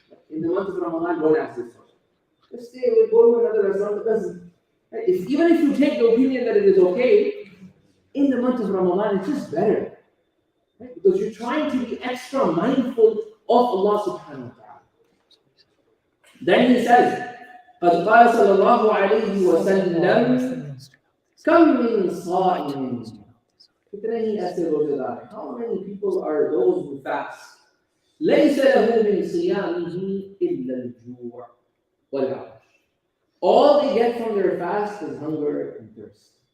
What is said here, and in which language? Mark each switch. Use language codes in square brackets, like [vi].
[en] In the month of Ramadan, don't ask this question. Just stay away, go to another restaurant that doesn't. Right? Even if you take the opinion that it is okay, in the month of Ramadan, it's just better. Right? Because you're trying to be extra mindful of Allah subhanahu wa ta'ala. Then he says, [ar] قَدْ قَالَ صَلَّى اللَّهُ عَلَيْهِ وَسَلَّمَ كَمْ مِنْ صَائِمٍ. [en] How many people are those who fast? [ar] لَيْسَ لَهُ مِنْ صِيَامِهِ إِلَّا الْجُوعُ وَالْعَطْشُ. [en] All they get from their fast is hunger and thirst.